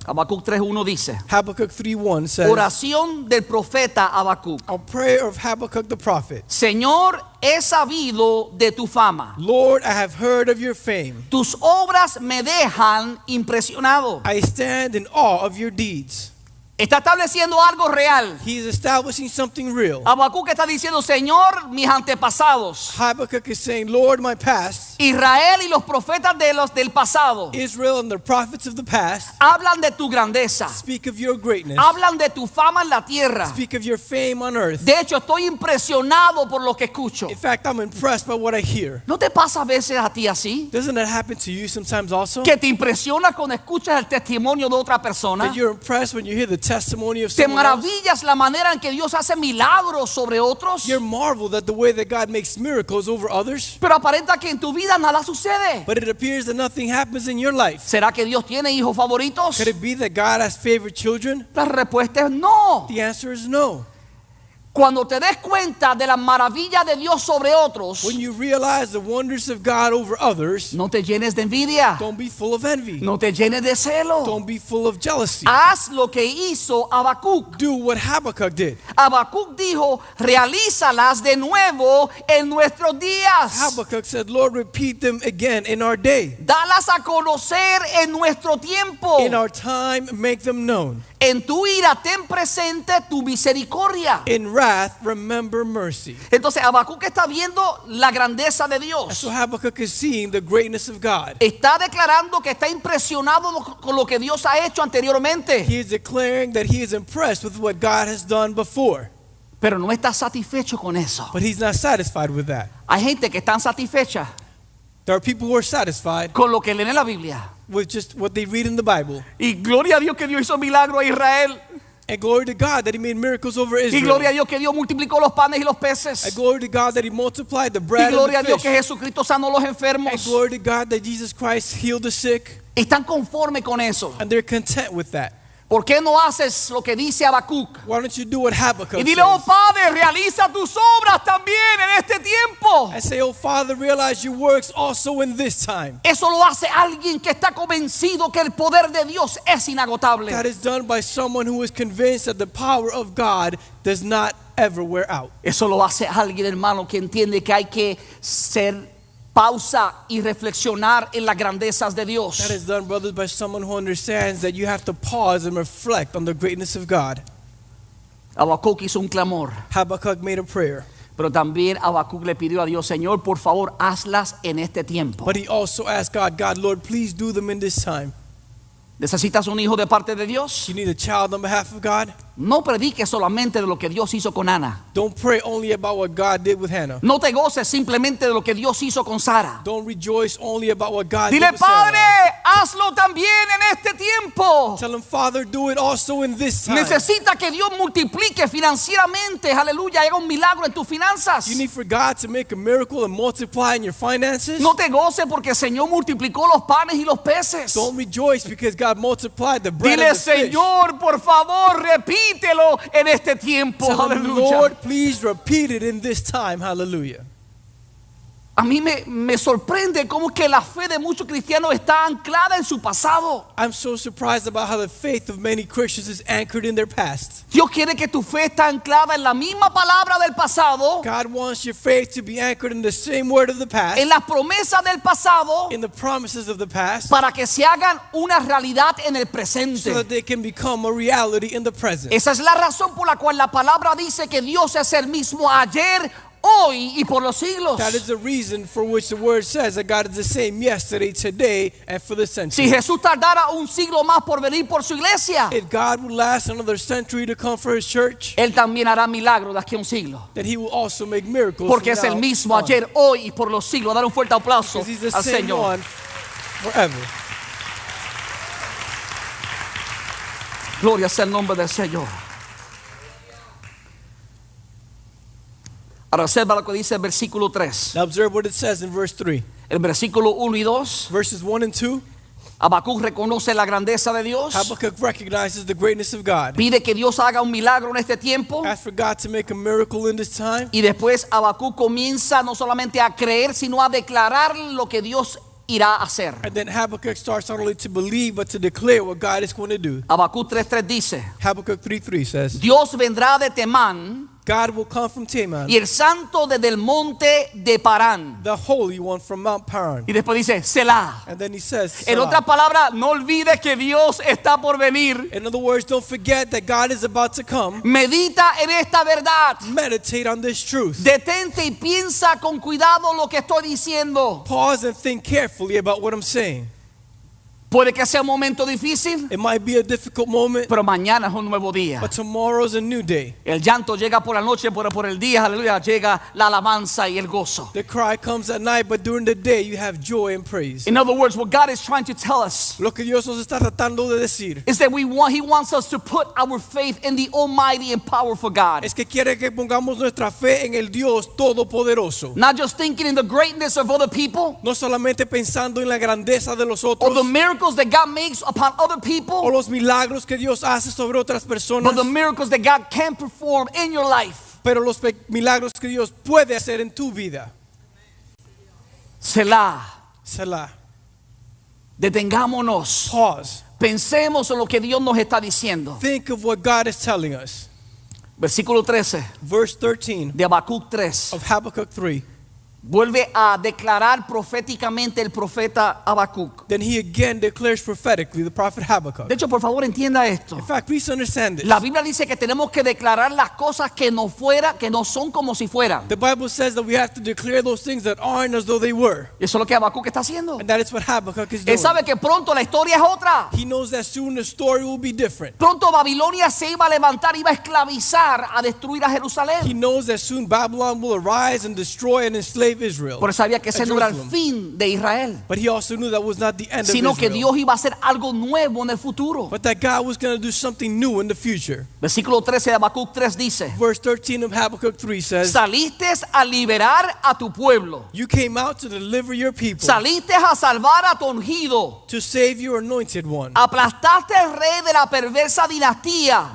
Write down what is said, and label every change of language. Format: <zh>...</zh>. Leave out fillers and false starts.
<es>Habacuc 3:1 dice:</es> <en>Habakkuk 3:1 says,</en> <es>oración del profeta Habacuc.</es> <en>a prayer of Habakkuk the prophet.</en> <es>Señor, he sabido de tu fama.</es> <en>Lord, I have heard of your fame.</en> <es>Tus obras me dejan impresionado.</es> <en>I stand in awe of your deeds.</en> <es>Está estableciendo algo real.</es> <en>He is establishing something real.</en> <es>Habacuc está diciendo: Señor, mis antepasados,</es> <en>Habakkuk is saying, Lord, my past,</en> <es>Israel y los profetas del pasado,</es> <en>Israel and the prophets of the past,</en> <es>hablan de tu grandeza,</es> <en>speak of your greatness,</en> <es>hablan de tu fama en la tierra.</es> <en>speak of your fame on earth.</en> <es>De hecho, estoy impresionado por lo que escucho.</es> <en>In fact, I'm impressed by what I hear.</en> <es>¿No te pasa a veces a ti así?</es> <en>Doesn't that happen to you sometimes also?</en> <es>Que te impresiona cuando escuchas el testimonio de otra persona.</es> <en>That you're impressed when you hear the testimony of</en> <es>Te</es> <en>someone else?</en> <es>maravillas la manera en que Dios hace milagros sobre otros.</es> <en>You're marveled at the way that God makes miracles over others,</en> <es>Pero aparenta que en tu vida nada sucede.</es> <en>but it appears that nothing happens in your life.</en> <es>¿Será que Dios tiene hijos favoritos?</es> <en>Could it be that God has favorite children?</en> <es>La respuesta es no.</es> <en>The answer is no.</en> <es>Cuando te des cuenta de la maravilla de Dios sobre otros,</es> <en>When you realize the wonders of God over others,</en> <es>no te llenes de envidia,</es> <en>don't be full of envy.</en> <es>no te llenes de celo.</es> <en>Don't be full of jealousy.</en> <es>Haz lo que hizo Habacuc.</es> <en>Do what Habakkuk did.</en> <es>Habacuc dijo: realízalas de nuevo en nuestros días.</es> <en>Habakkuk said, Lord, repeat them again in our day.</en> <es>Dalas a conocer en nuestro tiempo.</es> <en>In our time, make them known.</en> <es>En tu ira ten presente tu misericordia.</es> <en>In wrath, remember mercy.</en> <es>Entonces Habacuc está viendo la grandeza de Dios.</es> <en>So Habakkuk is seeing the greatness of God.</en> <es>Está declarando que está impresionado con lo que Dios ha hecho anteriormente.</es> <en>He is declaring that he is impressed with what God has done before.</en> <es>Pero no está satisfecho con eso.</es> <en>But he's not satisfied with that.</en> <es>Hay gente que está satisfecha</es> <en>There are people who are satisfied</en> <es>con lo que leen en la Biblia.</es> <en>with just what they read in the Bible.</en> <es>Y gloria a Dios que Dios hizo milagro a Israel.</es> <en>And glory to God that he made miracles over</en> <es>Y</es> <en>Israel.</en> <es>gloria a Dios que Dios multiplicó los panes y los peces.</es> <en>And glory to God that he multiplied the</en> <es>Y</es> <en>bread</en> <es>gloria a</es> <en>and the</en> <es>Dios que</es> <en>fish.</en> <es>Jesucristo sanó a los</es> <en>And</en> <es>enfermos.</es> <en>glory to God that Jesus Christ healed the sick.</en> <es>Están conformes con eso.</es> <en>And they're content with that.</en> <es>¿Por qué no haces lo que dice Habacuc?</es> <en>Why don't you do what Habakkuk</en> <es>Y dile: oh</es> <en>says?</en> <es>Padre, realiza tus obras también en este tiempo.</es> <en>And say, oh Father, realize your works also in this time.</en> <es>Eso lo hace alguien que está convencido que el poder de Dios es inagotable.</es> <en>That is done by someone who is convinced that the power of God does not ever wear out.</en> <es>Eso lo hace alguien, hermano, que entiende que hay que ser pausa y reflexionar en las grandezas de Dios.</es> <en>That is done, brothers, by someone who understands that you have to pause and reflect on the greatness of God.</en> <es>Habacuc hizo un clamor,</es> <en>Habakkuk made a prayer,</en> <es>pero también Habacuc le pidió a Dios: Señor, por favor, hazlas en este tiempo.</es> <en>but he also asked God, God, Lord, please do them in this time.</en> <es>¿Necesitas un hijo de parte de Dios?</es> <en>You need a child on behalf of God?</en> <es>No prediques solamente de lo que Dios hizo con Ana.</es> <en>Don't pray only about what God did with Hannah.</en> <es>No te goces simplemente de lo que Dios hizo con Sara.</es> <en>Don't rejoice only about what God</en> <es>Dile,</es> <en>did with Sarah.</en> <es>Padre, hazlo también en este tiempo.</es> <en>Tell him, Father, do it also in this time.</en> <es>Necesita que Dios multiplique financieramente, aleluya, haga un milagro en tus finanzas.</es> <en>You need for God to make a miracle and multiply in your finances.</en> <es>No te goces porque el Señor multiplicó los panes y los peces.</es> <en>Don't rejoice because God multiplied the bread</en> <es>Dile,</es> <en>and the fish.</en> <es>Señor, por favor, repítelo en este tiempo.</es> <en>Tell him,</en> <es>Aleluya.</es> <en>Lord, please repeat it in this time. Hallelujah.</en> <es>A mí me sorprende cómo que la fe de muchos cristianos está anclada en su pasado.</es> <en>I'm so surprised about how the faith of many Christians is anchored in their past.</en> <es>Dios quiere que tu fe esté anclada en la misma palabra del pasado,</es> <en>God wants your faith to be anchored in the same word of the past,</en> <es>en las promesas del pasado,</es> <en>in the promises of the past,</en> <es>para que se hagan una realidad en el</es> <en>so</en> <es>presente.</es> <en>that they can become a reality in the present.</en> <es>Esa es la razón por la cual la palabra dice que Dios es el mismo ayer, hoy y por los siglos.</es> <en>That is the reason for which the word says that God is the same yesterday, today, and for the</en> <es>Si</es> <en>century.</en> <es>Jesús tardara un siglo más por venir por su iglesia,</es> <en>If God would last another century to come for his church,</en> <es>Él también hará milagros de aquí a un siglo.</es> <en>then he will also make miracles.</en> <es>Porque</es> <en>from</en> <es>es el</es> <en>now</en> <es>mismo</es> <en>on.</en> <es>ayer, hoy y por los siglos. Dar un fuerte aplauso</es> <en>Because he's the</en> <es>al</es> <en>same</en> <es>Señor.</es> <en>one forever.</en> <es>Gloria sea el nombre del Señor. Ahora observa lo que dice el versículo 3.</es> <en>Now observe what it says in verse 3.</en> <es>El versículo 1 y 2.</es> <en>Verses 1 and 2,</en> <es>Habacuc reconoce la grandeza de Dios.</es> <en>Habakkuk recognizes the greatness of God.</en> <es>Pide que Dios haga un milagro en este tiempo.</es> <en>Ask for God to make a miracle in this time.</en> <es>Y después Habacuc comienza no solamente a creer, sino a declarar lo que Dios irá a hacer.</es> <en>And then Habakkuk starts not only to believe, but to declare what God is going to do.</en> <es>Habacuc 3:3 dice:</es> <en>Habakkuk 3:3 says,</en> <es>Dios vendrá de Temán</es> <en>God will come from Teman,</en> <es>y el santo desde el monte de Parán.</es> <en>the Holy One from Mount Paran.</en> <es>Y después dice Selah.</es> <en>And then he says,</en> <es>En</es> <en>Selah.</en> <es>otras palabras, no olvides que Dios está por venir.</es> <en>In other words, don't forget that God is about to come.</en> <es>Medita en esta verdad.</es> <en>Meditate on this truth.</en> <es>Detente y piensa con cuidado lo que estoy diciendo.</es> <en>Pause and think carefully about what I'm saying.</en> <es>Puede que sea un momento difícil,</es> <en>It might be a difficult moment,</en> <es>pero mañana es un nuevo día.</es> <en>but tomorrow's a new day.</en> <es>El llanto llega por la noche, pero por el día, aleluya, llega la alabanza y el gozo.</es> <en>The cry comes at night, but during the day you have joy and praise. In other words, what God is trying to tell us</en> <es>Lo que Dios nos está tratando de decir</es> <en>is that He wants us to put our faith in the almighty and powerful God.</en> <es>es que quiere que pongamos nuestra fe en el Dios Todopoderoso.</es> <en>Not just thinking in the greatness of other people</en> <es>No solamente pensando en la grandeza de los</es> <en>or the</en> <es>otros</es> <en>miracles that God makes upon other</en> <es>o</es> <en>people,</en> <es>los milagros que Dios hace sobre otras personas,</es> <en>but the miracles that God can perform in your life.</en> <es>pero los milagros que Dios puede hacer en tu vida. Selah.</es> <en>Selah.</en> <es>Detengámonos.</es> <en>Pause.</en> <es>Pensemos en lo que Dios nos está diciendo.</es> <en>Think of what God is telling us.</en> <es>Versículo 13</es> <en>Verse 13</en> <es>de Habacuc 3.</es> <en>of Habakkuk 3.</en> <es>Vuelve a declarar proféticamente el profeta Habacuc.</es> <en>Then he again declares prophetically, the prophet Habakkuk.</en> <es>De hecho, por favor, entienda esto.</es> <en>In fact, please understand this.</en> <es>La Biblia dice que tenemos que declarar las cosas que no son como si fueran.</es> <en>The Bible says that we have to declare those things that aren't as though they were.</en> <es>Y eso es lo que Habacuc está haciendo.</es> <en>And that is what Habakkuk is</en> <es>Él</es> <en>doing.</en> <es>sabe que pronto la historia es otra.</es> <en>He knows that soon the story will be different.</en> <es>Pronto Babilonia se iba a levantar, iba a esclavizar, a destruir a</es> <en>He</en> <es>Jerusalén.</es> <en>knows that soon Babylon will arise and destroy and enslave Israel.</en> <es>Por eso sabía que ese no era el</es> <en>Jerusalem.</en> <es>fin de Israel,</es> <en>But he also knew that was not the end</en> <es>sino</es> <en>of</en> <es>que</es> <en>Israel.</en> <es>Dios iba a hacer algo nuevo en el futuro.</es> <en>But that God was going to do something new in the future.</en> <es>Versículo 13 de Habacuc 3 dice:</es> <en>Verse 13 of Habakkuk 3 says,</en> <es>saliste a liberar a tu pueblo,</es> <en>you came out to deliver your people,</en> <es>saliste a salvar a tu ungido,</es> <en>to save your anointed one.</en> <es>aplastaste al rey de la perversa dinastía,</es>